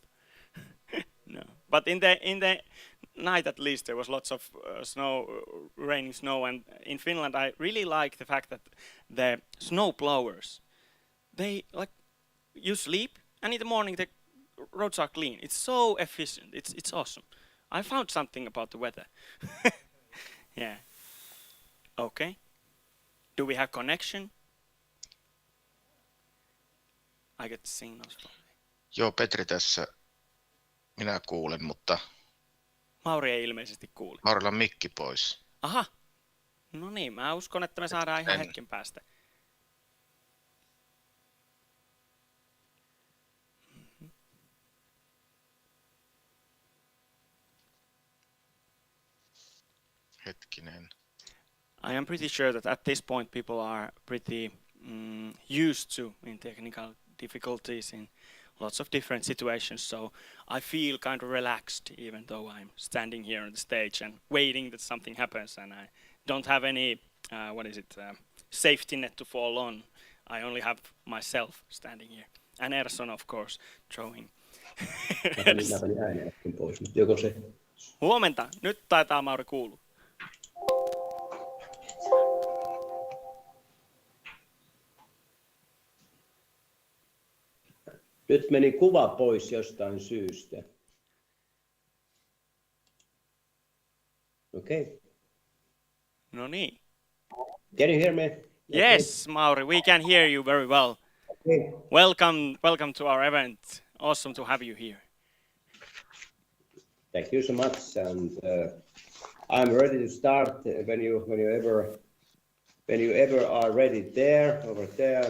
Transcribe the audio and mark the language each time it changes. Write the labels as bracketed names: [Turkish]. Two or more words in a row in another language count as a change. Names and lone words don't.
[English] No, but in the night at least there was lots of snow, raining snow, and in Finland I really like the fact that the snow plowers, they you sleep and in the morning the roads are clean. It's so efficient. It's awesome. I found something about the weather. Yeah. Okay. Do we have connection? I get signals. [Finnish] Joo, Petri tässä. Minä kuulen, mutta Mauri ei ilmeisesti kuule. Maurilla on mikki pois. Aha. No niin, mä uskon, että me saadaan ihan hetken päästä. Hetkinen. [English] I am pretty sure that at this point people are pretty used to in technical difficulties in lots of different situations. So I feel kind of relaxed, even though I'm standing here on the stage and waiting that something happens, and I don't have any safety net to fall on. I only have myself standing here, and Erson, of course, throwing. [Finnish] Mä panin äänen äsken pois, mutta joko se... Huomenta. Nyt taitaa Mauri kuulua. Nyt meni kuva pois jostain syystä. Okei. Okay. No niin. [English] Can you hear me? Yes, okay. Mauri, we can hear you very well. Okay. Welcome to our event. Awesome to have you here. Thank you so much, and I'm ready to start when you ever are ready there, over there.